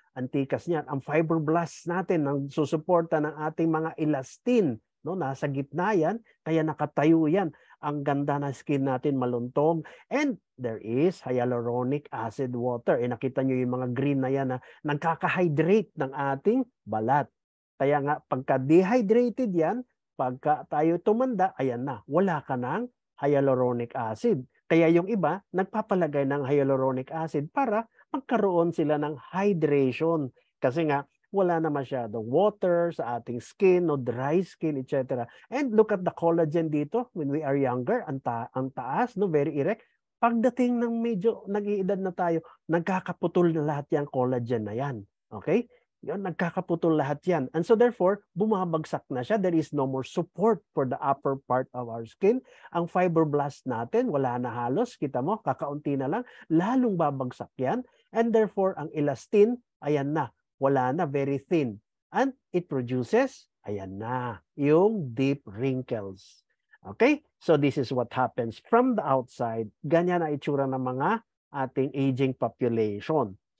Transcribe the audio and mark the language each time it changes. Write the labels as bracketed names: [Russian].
[Filipino] Antikas niyan, ang fibroblasts natin ang susuporta ng ating mga elastin, no, nasa gitna yan, kaya nakatayo yan. Ang ganda ng skin natin, maluntog. [English] And there is hyaluronic acid water. [Filipino] Nakita nyo yung mga green na yan na nagkaka-hydrate ng ating balat. Kaya nga, pagka dehydrated yan, pagka tayo tumanda, ayan na, wala ka ng hyaluronic acid. Kaya yung iba, nagpapalagay ng hyaluronic acid para magkaroon sila ng hydration. Kasi nga, wala na masyadong water sa ating skin, no, dry skin, etc. [English] And look at the collagen [Filipino] dito [English] when we are younger, [Filipino] ang taas, no, [English] very erect. [Filipino] Pagdating ng medyo nag-iedad na tayo, nagkakaputol na lahat yung collagen na yan. Okay? Yun, nagkakaputol lahat yan. [English] And so therefore, [Filipino] bumabagsak na siya. [English] There is no more support for the upper part of our skin. [Filipino] Ang fibroblast natin, wala na halos. Kita mo, kakaunti na lang. Lalong babagsak yan. [English] And therefore, [Filipino] ang elastin, ayan na. Wala na, [English] very thin. And it produces, [Filipino] ayan na, yung [English] deep wrinkles. Okay? So this is what happens from the outside. [Filipino] Ganyan na itsura ng mga ating aging population.